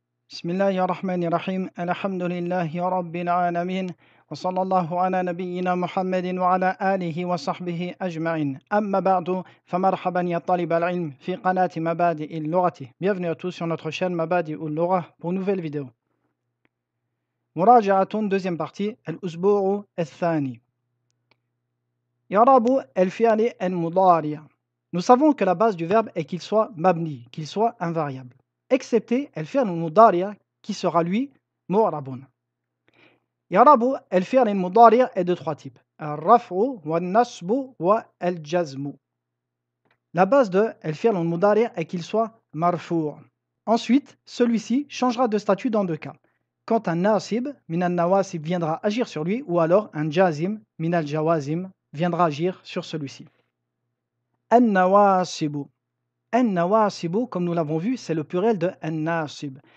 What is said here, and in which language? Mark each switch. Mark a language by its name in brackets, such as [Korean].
[Arabic] بسم الله الرحمن الرحيم الحمد لله رب العالمين وصلى الله على نبينا محمد وعلى آله وصحبه أجمعين أما بعد فمرحبا يا طالب العلم في قناة مبادئ اللغة. [French] Bienvenue à tous sur notre chaîne مبادئ اللغة pour une nouvelle vidéo. [Arabic] مراجعة [French] deuxième partie [Arabic] الأسبوع الثاني. يعرب الفعل المضارع. [French] Nous savons que la base du verbe est qu'il soit mabni, qu'il soit invariable, excepté الفعل المضارع qui sera lui معرب. [Arabic] يعرب الفعل المضارع [French] est de trois types: [Arabic] الرفع والنصب والجزم. [French] La base de الفعل المضارع est qu'il soit مرفوع. Ensuite, celui-ci changera de statut dans deux cas. Quand un nasib min al-nawasib viendra agir sur lui, ou alors un jazim min al-jawazim viendra agir sur celui-ci. An-nawasib. An-nawasib, comme nous l'avons vu, c'est le pluriel de an-nasib.